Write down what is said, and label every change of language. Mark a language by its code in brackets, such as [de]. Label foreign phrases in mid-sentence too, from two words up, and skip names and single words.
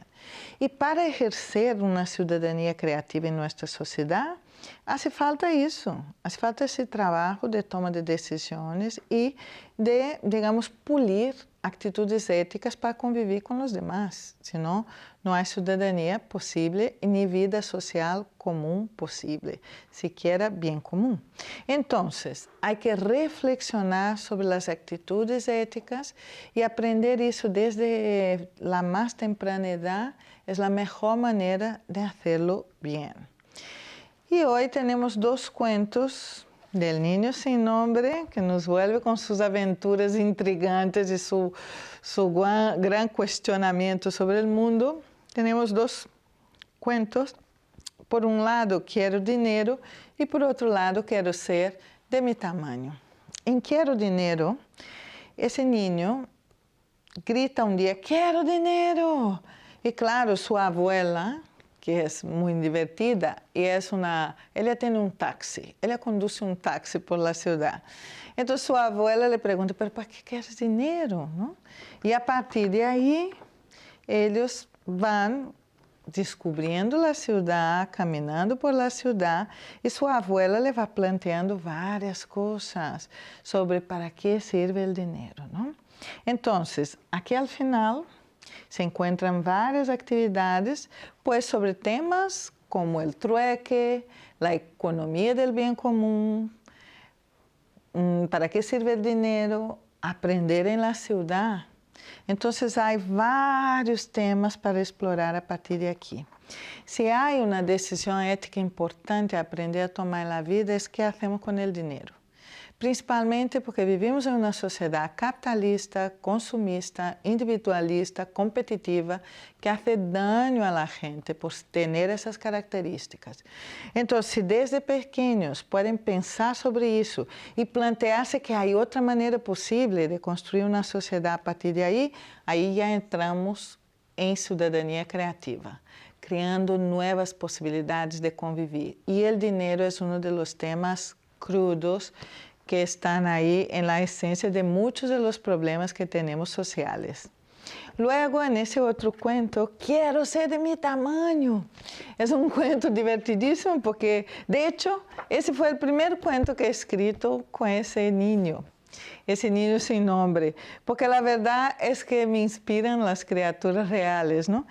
[pt] E para exercer uma cidadania criativa em nossa sociedade, [es] hace falta [pt] isso, [es] hace falta [pt] esse trabalho de toma de decisões e de, digamos, pulir atitudes éticas para conviver com os demais, senão não há cidadania possível e nem vida social comum possível, sequer bem comum. Então, há que reflexionar sobre as atitudes éticas e aprender isso desde a mais temprana idade é a melhor maneira de fazê-lo bem. E hoje temos dois [es] cuentos del Niño Sin Nombre, que nos vuelve con sus aventuras intrigantes y su gran cuestionamiento sobre el mundo. Tenemos dos cuentos. Por un lado, Quiero Dinero, y por otro lado, Quiero Ser de Mi Tamaño. En Quiero Dinero, ese niño grita un día, ¡Quiero dinero! [pt] Y claro, su abuela, que é muito divertida, e ela tem um táxi, ela conduz um táxi [es] por la ciudad. [pt] Então, sua [es] abuela le pergunta, ¿pero para qué quieres dinero? ¿No? [pt] E a partir de aí, eles vão descobrindo a ciudad, caminhando [es] por la ciudad, [pt] e sua abuela le vai planteando várias coisas sobre para que sirve o dinheiro, ¿no? Então, aqui ao final, se encontram várias atividades, [es] pues sobre temas como el trueque, la economía del bien común, para qué sirve el dinero, aprender en la ciudad. Entonces hay vários temas para explorar a partir de aquí. Si hay una decisión ética importante a aprender a tomar en la vida es qué hacemos con el dinero. Principalmente porque vivimos [pt] em uma [es] sociedade capitalista, consumista, individualista, competitiva, que hace daño a la gente por [pt] ter essas características. Então, se desde pequenos podem pensar sobre isso e plantear-se que há outra maneira possível de construir uma sociedade a partir de aí já entramos em cidadania criativa, criando novas possibilidades de conviver. E o dinheiro é um dos temas crudos [es] que están ahí en la esencia de muchos de los problemas que tenemos sociales. Luego, en ese otro cuento, quiero ser de mi tamaño. Es un cuento divertidísimo porque, de hecho, ese fue el primer cuento que he escrito con ese niño sin nombre, porque la verdad es que me inspiran las criaturas reales, ¿no?